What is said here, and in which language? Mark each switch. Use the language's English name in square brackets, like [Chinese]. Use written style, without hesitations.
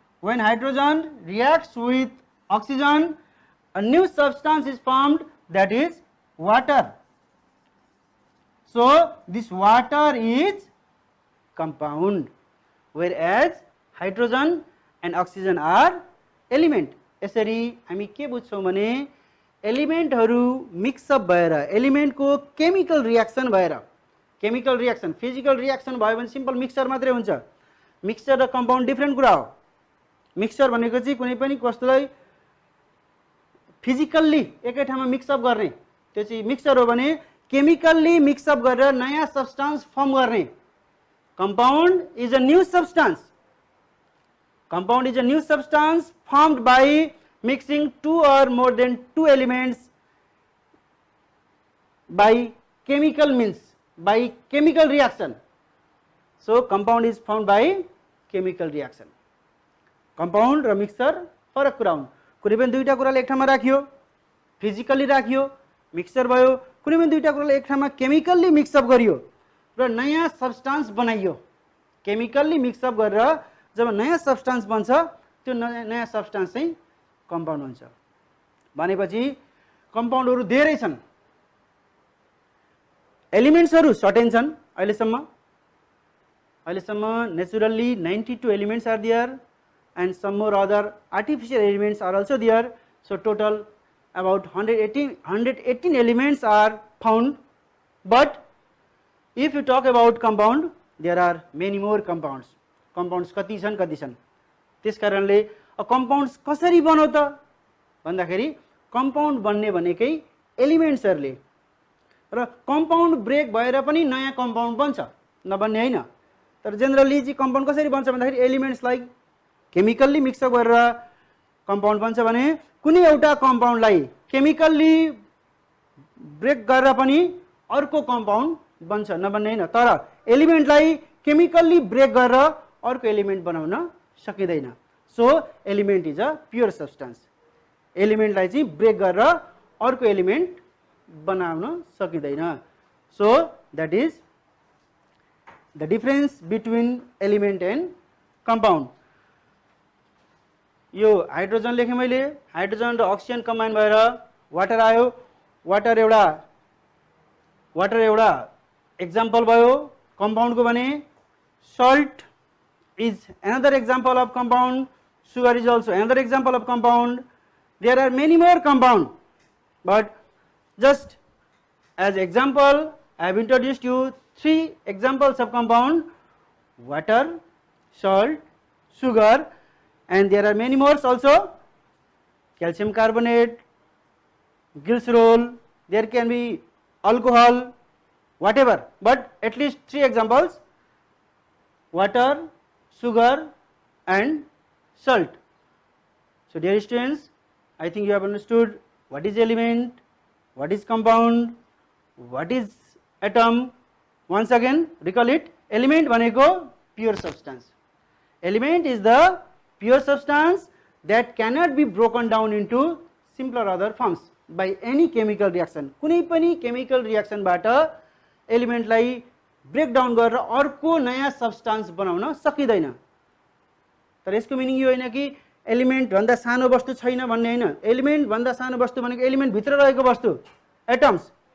[English] When hydrogen reacts with oxygen, a new substance is formed, that is water। So this water is compound, whereas hydrogen and oxygen are element। [Nepali] यसरी हामी के बुझ्छौँ भने एलिमेन्टहरू mix up भएर, एलिमेन्टको chemical reaction भएर, chemical reaction physical reaction भयो भने simple mixture मात्रै हुन्छ। मिक्सचर र कम्पाउन्ड डिफ्रेन्ट कुरा हो। मिक्सचर भनेको चाहिँ कुनै पनि वस्तुलाई फिजिकल्ली एकै ठाउँमा मिक्सअप गर्ने, त्यो चाहिँ मिक्सचर हो भने केमिकल्ली मिक्सअप गरेर नयाँ सब्सटेन्स फर्म गर्ने। [English] Compound is a new substance. Compound is a new substance formed by mixing two or more than two elements by chemical means, by chemical reaction। So compound is formed by chemical reaction। [Nepali] Compound र mixture फरक कुरा हुन्। कुनै पनि दुईटा कुरालाई एक ठाउँमा राखियो, फिजिकल्ली राखियो, मिक्सचर भयो। कुनै पनि दुईटा कुरालाई एक ठाउँमा केमिकल्ली मिक्सअप गरियो र नयाँ सब्सटेन्स बनाइयो। केमिकल्ली मिक्सअप गरेर जब नयाँ सब्सटेन्स बन्छ, त्यो नयाँ सब्सटेन्स चाहिँ कम्पाउन्ड हुन्छ। भनेपछि कम्पाउन्डहरू धेरै छन्। एलिमेन्ट्सहरू सर्टेन छन्। अहिलेसम्म [English] Naturally 92 elements are there and some more other artificial elements are also there। So total about 118 elements are found। But if you talk about compound, there are many more compounds। [Nepali] Compounds कति छन्। त्यस कारणले compounds कसरी बन्यो त भन्दाखेरि compound बन्ने भनेकै एलिमेन्ट्सहरूले, र compound ब्रेक भएर पनि नयाँ compound बन्छ, नबन्ने हैन। तर जेनरली चाहिँ compound कसरी बन्छ भन्दाखेरि एलिमेन्ट्सलाई केमिकल्ली मिक्सअप गरेर कम्पाउन्ड बन्छ भने कुनै एउटा कम्पाउन्डलाई केमिकल्ली ब्रेक गरेर पनि अर्को कम्पाउन्ड बन्छ नभन्ने हैन, तर एलिमेन्टलाई केमिकल्ली ब्रेक गरेर अर्को एलिमेन्ट बनाउन सकिँदैन। [English] So element is a pure substance. [Nepali] एलिमेन्टलाई चाहिँ ब्रेक गरेर अर्को एलिमेन्ट बनाउन सकिँदैन। [English] So that is the difference between element and compound. [Nepali] यो हाइड्रोजन लेखेँ मैले, हाइड्रोजन र अक्सिजन कम्बाइन भएर वाटर आयो। वाटर एउटा एक्जाम्पल भयो कम्पाउन्डको भने। [English] Salt is another example of compound, sugar is also another example of compound. There are many more compound, but just as example I have introduced you 3 examples of compound: water, salt, sugar, and there are many more also. Calcium carbonate, glycerol, there can be alcohol, whatever, but at least 3 examples: water, sugar and salt. So dear students, I think you have understood what is element, what is compound, what is atom. Once again recall it. Element [Nepali] भनेको [English] pure substance. Element is the pure substance that cannot be broken down into simpler other forms by any chemical reaction. [Nepali] कुनै पनि chemical reaction बाट element लाई brake down गरेर अर्को नयाँ substance बनाउन सकिँदैन। तर यसको मिनिङ यो होइन कि एलिमेन्ट भन्दा सानो वस्तु छैन भन्ने होइन। एलिमेन्ट भन्दा सानो वस्तु भनेको एलिमेन्ट भित्र रहेको वस्तु, एटम्स।